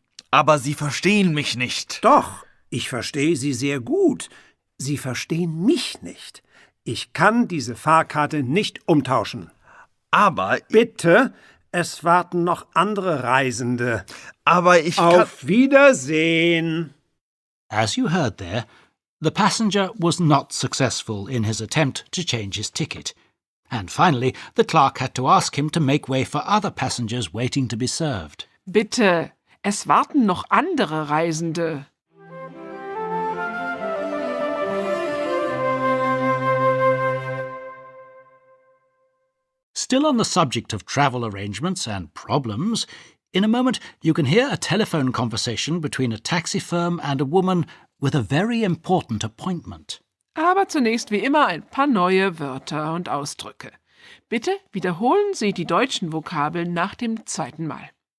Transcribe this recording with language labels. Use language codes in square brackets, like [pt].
[de] Aber Sie verstehen mich nicht. Doch, ich verstehe Sie sehr gut. Sie verstehen mich nicht. Ich kann diese Fahrkarte nicht umtauschen. Aber, Bitte, es warten noch andere Reisende. aber ich kann... Auf Wiedersehen. [en] As you heard there, the passenger was not successful in his attempt to change his ticket. And finally, the clerk had to ask him to make way for other passengers waiting to be served. [de] Bitte, es warten noch andere Reisende. [en] Still on the subject of travel arrangements and problems, in a moment you can hear a telephone conversation between a taxi firm and a woman with a very important appointment. [de] Aber zunächst wie immer ein paar neue Wörter und Ausdrücke. Bitte wiederholen Sie die deutschen Vokabeln nach dem zweiten Mal.